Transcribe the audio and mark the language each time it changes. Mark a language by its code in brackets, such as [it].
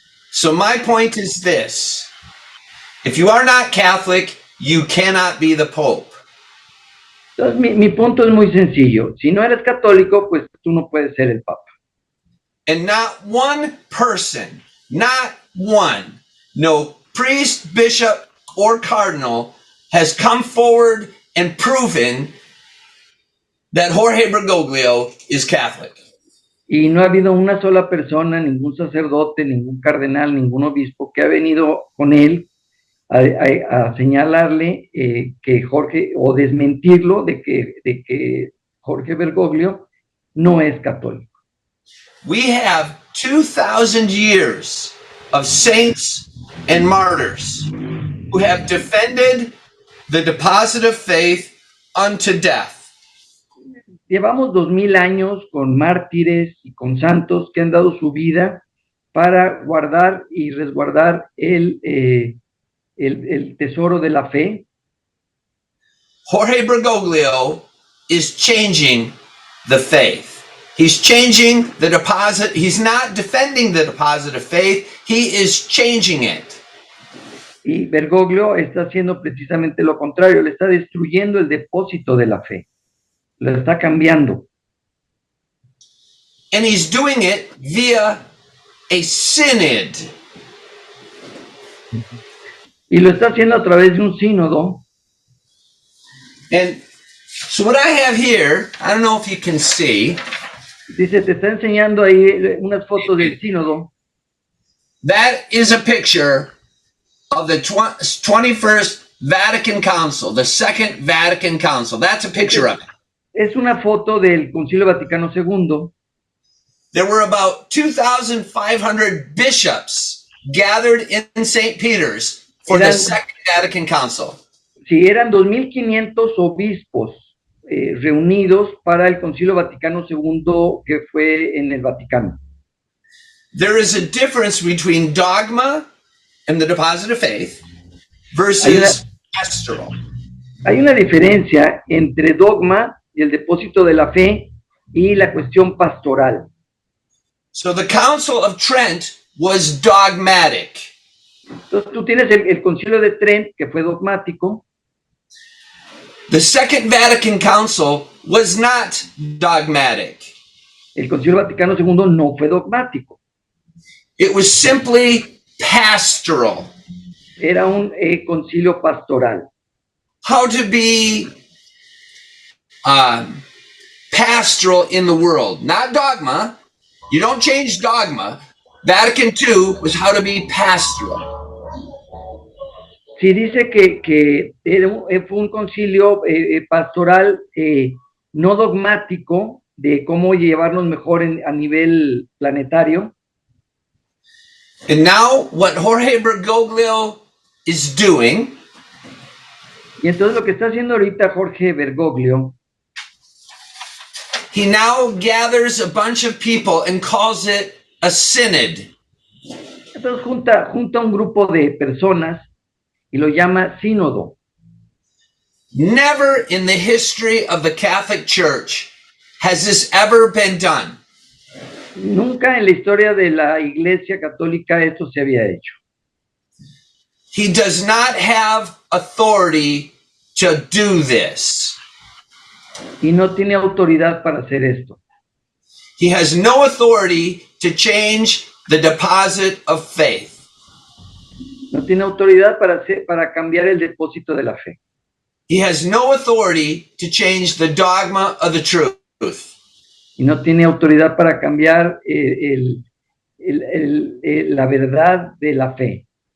[en] So my point is this: if you are not Catholic, you cannot be the Pope. [es] Entonces mi punto es muy sencillo. Si no eres católico, pues tú no puedes ser el Papa. [en] And not one person, not one, no priest, bishop, or cardinal has come forward and proven that Jorge Bergoglio is Catholic. [es] Y no ha habido una sola persona, ningún sacerdote, ningún cardenal, ningún obispo que ha venido con él a señalarle que Jorge, o desmentirlo de que Jorge Bergoglio no es católico. [en] We have 2,000 years of saints and martyrs who have defended the deposit of faith unto death. [es] Llevamos 2000 años con mártires y con santos que han dado su vida para guardar y resguardar el tesoro de la fe. [en] Jorge Bergoglio is changing the faith. He's changing the deposit. He's not defending the deposit of faith. He is changing it. [es] Y Bergoglio está haciendo precisamente lo contrario, le está destruyendo el depósito de la fe. Lo está cambiando. [en] And he's doing it via a synod. [es] Y lo está haciendo a través de un sínodo. [en] And so what I have here, I don't know if you can see, [es] Dice, te está enseñando ahí unas fotos del sínodo. [en] that is a picture of the 21st Vatican Council, the Second Vatican Council. That's a picture of it. [es] Es una foto del Concilio Vaticano II. [en] There were about 2,500 bishops gathered in St. Peter's for the Second Vatican Council. [es] Sí, eran 2.500 obispos reunidos para el Concilio Vaticano II que fue en el Vaticano. [en] There is a difference between dogma and the deposit of faith versus pastoral. [es] Hay una diferencia entre dogma y el depósito de la fe y la cuestión pastoral. [en] So the Council of Trent was dogmatic. [es] Entonces tú tienes el Concilio de Trent, que fue dogmático. [en] The Second Vatican Council was not dogmatic. [es] El Concilio Vaticano II no fue dogmático. [en] It was simply pastoral. [es] Era un concilio pastoral. [en] How to be pastoral in the world, not dogma. You don't change dogma. Vatican II was how to be pastoral. [es] Sí, dice que fue un concilio pastoral no dogmático de cómo llevarnos mejor a nivel planetario. [en] And now what Jorge Bergoglio is doing, [es] Y entonces lo que está haciendo ahorita Jorge Bergoglio, [en] he now gathers a bunch of people and calls it a synod. [es] entonces junta un grupo de personas y lo llama sínodo. [en] Never in the history of the Catholic Church has this ever been done. [es] Nunca en la historia de la Iglesia Católica esto se había hecho. [en] He does not have authority to do this. [es] Y no tiene autoridad para hacer esto. [en] He has no authority to change the deposit of faith. [es] No tiene autoridad para cambiar el depósito de la fe. [en] He has no authority to change the dogma of the truth. [es] Y no tiene autoridad para cambiar la verdad de la fe.